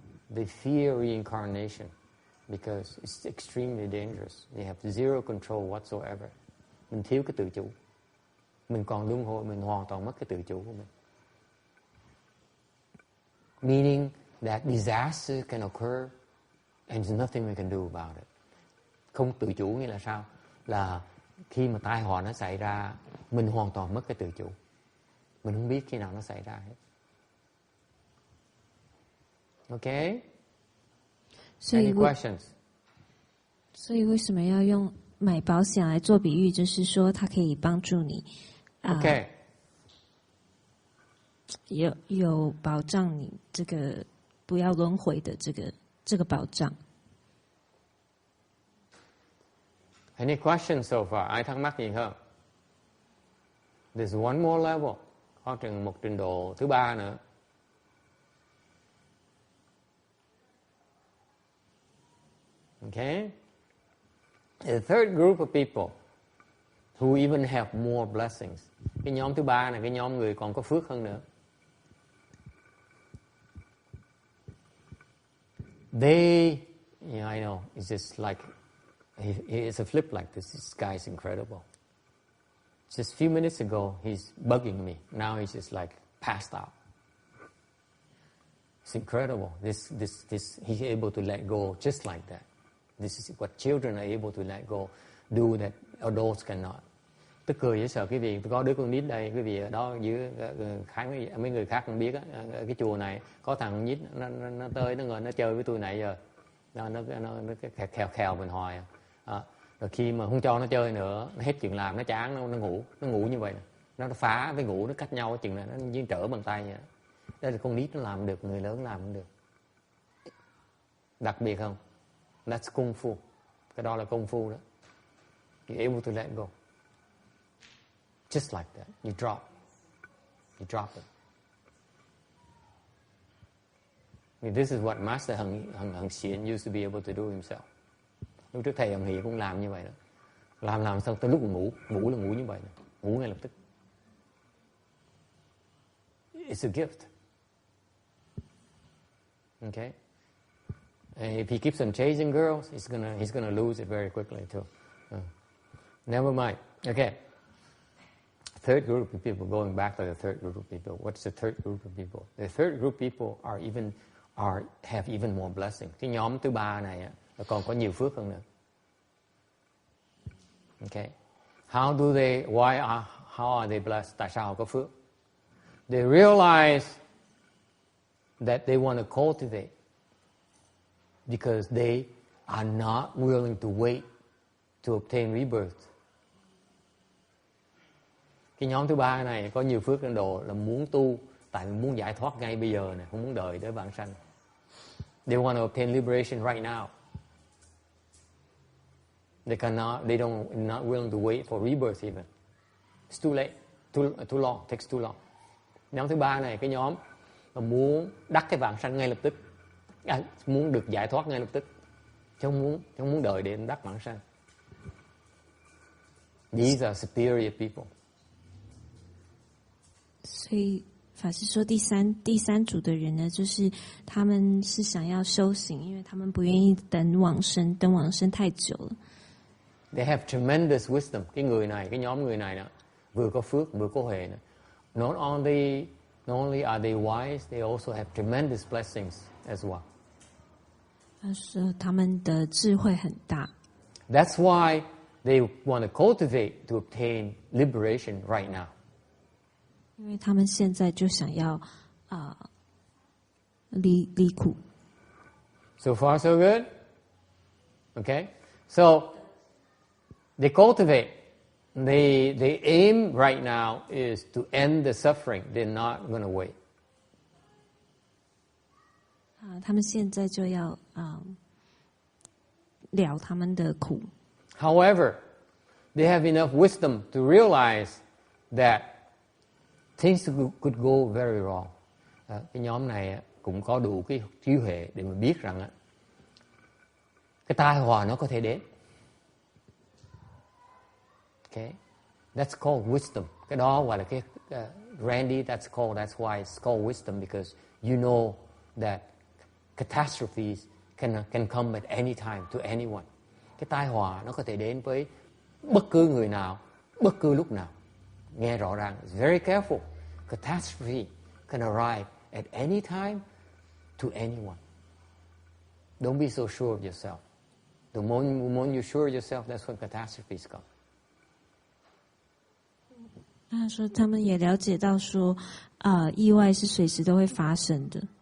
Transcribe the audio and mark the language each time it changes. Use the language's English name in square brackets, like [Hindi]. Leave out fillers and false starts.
[English] They fear reincarnation because it's extremely dangerous. They have zero control whatsoever. [Vietnamese] Mình thiếu cái tự chủ. Mình còn luân hồi, mình hoàn toàn mất cái tự chủ của mình. [English] Meaning that disaster can occur and there's nothing we can do about it. [Vietnamese] Không tự chủ nghĩa là sao? Là khi mà tai họa nó xảy ra, mình hoàn toàn mất cái tự chủ. Mình không biết khi nào nó xảy ra hết. [English] Okay? Any questions? [Chinese] 所以为什么要用买保险来做比喻？就是说，它可以帮助你 [English] Okay. [Chinese] 有保障你这个不要轮回的这个保障。 [English] Any questions so far? [Vietnamese] Ai thắc mắc gì không? [English] There's one more level. [Vietnamese] Có một trình độ thứ ba nữa. [English] Okay? The third group of people who even have more blessings. Cái nhóm thứ ba này, cái nhóm người còn có phước hơn nữa. They, I know, it's just like, it's a flip like this. This guy is incredible. Just a few minutes ago, he's bugging me. Now he's just like passed out. It's incredible. This, he's able to let go just like that. This is what children are able to let go, do that adults cannot. [Vietnamese] Tức cười với sợ quý vị, có đứa con nít đây, quý vị ở đó dưới mấy người khác không biết á, cái chùa này có thằng nít nó tới nó ngồi nó chơi với tôi nãy giờ, nó khèo mình hoài. Rồi khi mà không cho nó chơi nữa, nó hết chuyện làm, nó chán, nó ngủ như vậy, nó phá với ngủ nó cách nhau chừng này, nó như trở bàn tay vậy. Đây là con nít nó làm được, người lớn làm không được. Đặc biệt không? [English] That's kung fu. [Vietnamese] Cái đó là công phu đó. [English] You're able to let go. Just like that. You drop it. I mean, this is what Master Hằng Xiển used to be able to do himself. [Vietnamese] Lúc trước thầy Hằng Hiển cũng làm như vậy đó. Làm xong tới lúc ngủ là ngủ như vậy đó. Ngủ ngay lập tức. [English] It's a gift. Okay? And if he keeps on chasing girls, he's gonna lose it very quickly too. Never mind. Okay. Third group of people, going back to the third group of people. What's the third group of people? The third group of people have even more blessings. [Vietnamese] Cái nhóm thứ ba này còn có nhiều phước hơn nữa. [English] Okay. How are they blessed? [Vietnamese] Tại sao họ có phước? [English] They realize that they want to cultivate because they are not willing to wait to obtain rebirth. [Vietnamese] Cái nhóm thứ ba này có nhiều phước trên độ là muốn tu, tại vì muốn giải thoát ngay bây giờ này, không muốn đợi tới vãng sanh. [English] They want to obtain liberation right now. They're not willing to wait for rebirth even. It's too late, too long, it takes too long. [Vietnamese] Nhóm thứ ba này, cái nhóm mà muốn đắc cái vãng sanh ngay lập tức, muốn được giải thoát ngay lập tức, chứ không muốn đợi đến đắc vãng sanh. [English] These are superior people. [Chinese] 所以法师说第三组的人呢，就是他们是想要修行，因为他们不愿意等往生太久了。 [English] They have tremendous wisdom. [Vietnamese] Cái nhóm người này đó, vừa có phước vừa có huệ. [English] Not only are they wise, they also have tremendous blessings as well. [Chinese] 他说他们的智慧很大。 [English] That's why they want to cultivate to obtain liberation right now. [Chinese] 因为他们现在就想要离苦。 [English] So far, so good. Okay, so they cultivate. They aim right now is to end the suffering. They're not going to wait. [Chinese] 他们现在就要了他们的苦。 [English] However, they have enough wisdom to realize that things could go very wrong. [Vietnamese] Cái nhóm này cũng có đủ cái trí huệ để mà biết rằng cái tai họa nó có thể đến. [English] Okay, that's called wisdom. [Vietnamese] Cái đó gọi là cái Randy. [English] That's why it's called wisdom, because you know that catastrophes can come at any time to anyone. [Vietnamese] Cái tai họa nó có thể đến với bất cứ người nào, bất cứ lúc nào. Nghe rõ ràng. [English] It's very careful. Catastrophe can arrive at any time to anyone. Don't be so sure of yourself. The more you're sure of yourself, that's when catastrophes come. [Chinese] 他说他们也了解到说意外是随时都会发生的。